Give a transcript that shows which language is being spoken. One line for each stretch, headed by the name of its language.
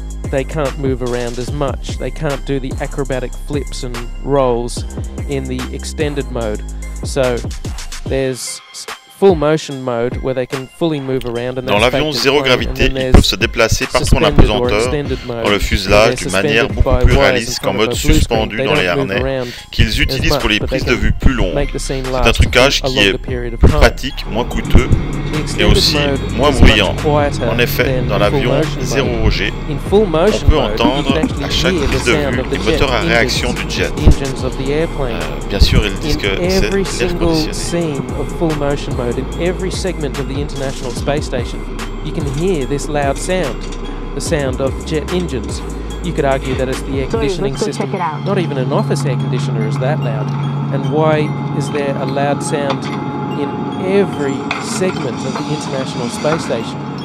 English: They can't move around as much. They can't do the acrobatic flips and rolls in the extended mode. So there's full motion mode where they can fully move around.
French: Dans l'avion zéro gravité, ils peuvent se déplacer partout en apesanteur dans le fuselage d'une manière beaucoup plus réaliste qu'en mode suspendu dans les harnais qu'ils utilisent pour les prises de vue plus longues. C'est un trucage qui est plus pratique, moins coûteux et aussi moins bruyant. En effet, dans l'avion 0G, on peut entendre à chaque prise de vue les moteurs à réaction du jet. Bien sûr, ils disent que c'est l'air conditionné.
English: In every segment of the International Space Station, you can hear this loud sound, the sound of jet engines. You could argue that it's the air conditioning system. Not even an office air conditioner is that loud. And why is there a loud sound in every segment of the International Space Station?